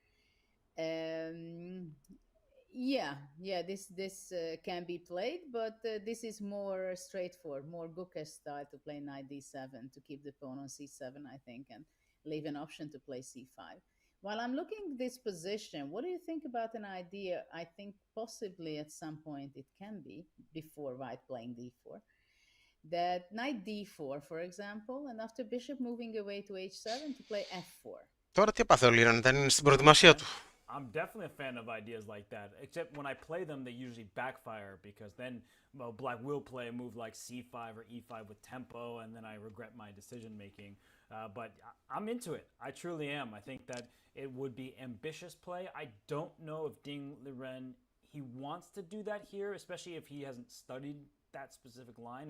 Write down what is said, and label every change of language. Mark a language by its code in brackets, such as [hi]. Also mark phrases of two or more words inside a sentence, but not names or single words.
[en] This can be played, but this is more straightforward, more Gukesh style to play knight d7 to keep the pawn on c7, I think, and leave an option to play c5. While I'm looking at this position, what do you think about an idea? I think possibly at some point it can be, before white playing d4, that knight d4, for example, and after bishop moving away to h7 to play f4. [el] Τώρα τι έπαθε ο Liren, δεν είναι στην προετοιμασία του. [en] I'm definitely a fan of ideas like that, except when I play them, they usually backfire, because then, well, black will play a move like c5 or e5 with tempo, and then I regret my decision making. But I'm into it. I truly am. I think that it would be ambitious play. I don't know if Ding Liren, he wants to do that here, especially if he hasn't studied that specific line.